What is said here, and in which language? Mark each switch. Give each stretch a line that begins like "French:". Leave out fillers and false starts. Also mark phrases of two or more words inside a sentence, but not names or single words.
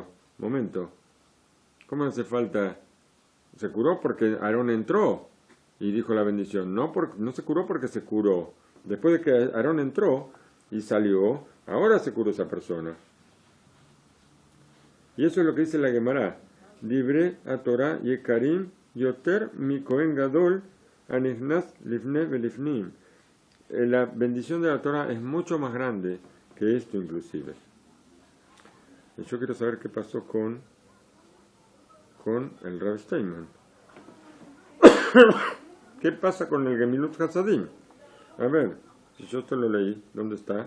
Spanish: Momento, ¿cómo no hace falta? Se curó porque Aarón entró y dijo la bendición. No se curó porque se curó. Después de que Aarón entró y salió, ahora se curó esa persona. Y eso es lo que dice la Gemara.
Hebrew: דברי התורה יקרים יותר מי כהן גדול הנכנס לפני ולפנים.
Spanish: La bendición de la Torah es mucho más grande que esto inclusive. Y yo quiero saber qué pasó con el Rav Steinman. ¿Qué pasa con el
Hebrew: גמילות חסדים?
Spanish: A ver, si yo esto lo leí, ¿dónde está?